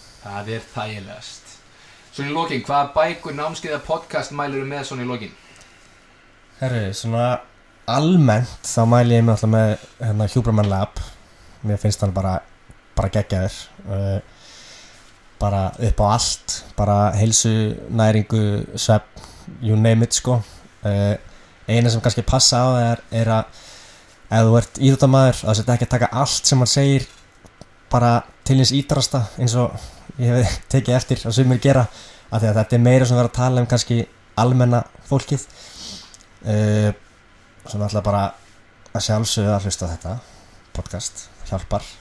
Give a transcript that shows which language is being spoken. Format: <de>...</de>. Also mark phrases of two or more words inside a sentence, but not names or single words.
<is>Það er þægilegast Svona í lokin, hvaða bækur, námskeiða, podcast mælirðu með svona í lokin? Herru, svona almennt þá mæli ég með alltaf með Huberman Lab mér finnst hann bara geggjaður bara upp á allt bara heilsu, næringu, svefn</is> <en>you name it</en> <is>sko eina sem kannski passa á það er að ef þú ert íþróttamaður þá setja ekki að taka allt sem hann segir bara til hins ítrasta eins og ég hef tekið eftir að sumir gera af því að þetta er meira sem vera að tala kannski almenna fólkið Svo náttúrulega bara að sjálfsögðu að hlusta á þetta podcast, hjálpar</is>